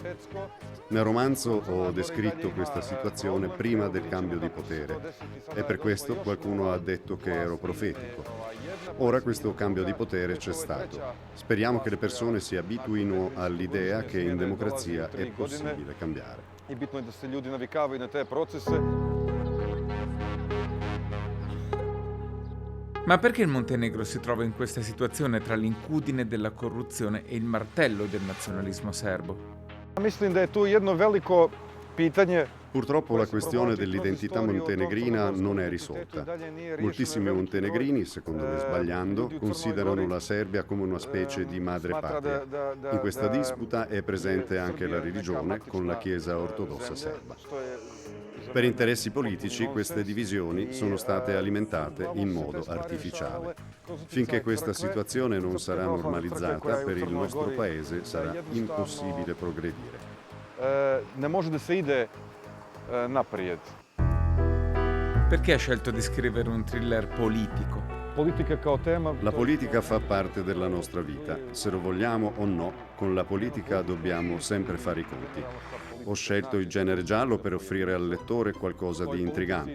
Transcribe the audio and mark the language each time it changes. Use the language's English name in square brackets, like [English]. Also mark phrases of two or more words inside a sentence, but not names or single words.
[Italian] Nel romanzo ho descritto questa situazione prima del cambio di potere e per questo qualcuno ha detto che ero profetico. Ora questo cambio di potere c'è stato. Speriamo che le persone si abituino all'idea che in democrazia è possibile cambiare. [Serbian] I bitno je da se ljudi navikavaju na te procese. [Italian] Ma perché il Montenegro si trova in questa situazione tra l'incudine della corruzione e il martello del nazionalismo serbo? [Serbian] Mislim da je tu jedno veliko pitanje. [Italian] Purtroppo la questione dell'identità montenegrina non è risolta. Moltissimi montenegrini, secondo me sbagliando, considerano la Serbia come una specie di madrepatria. In questa disputa è presente anche la religione con la Chiesa ortodossa serba. Per interessi politici queste divisioni sono state alimentate in modo artificiale. Finché questa situazione non sarà normalizzata, per il nostro paese sarà impossibile progredire. [Serbian] Ne može da se ide naprijed. [Italian] Perché ha scelto di scrivere un thriller politico? La politica fa parte della nostra vita. Se lo vogliamo o no, con la politica dobbiamo sempre fare i conti. Ho scelto il genere giallo per offrire al lettore qualcosa di intrigante.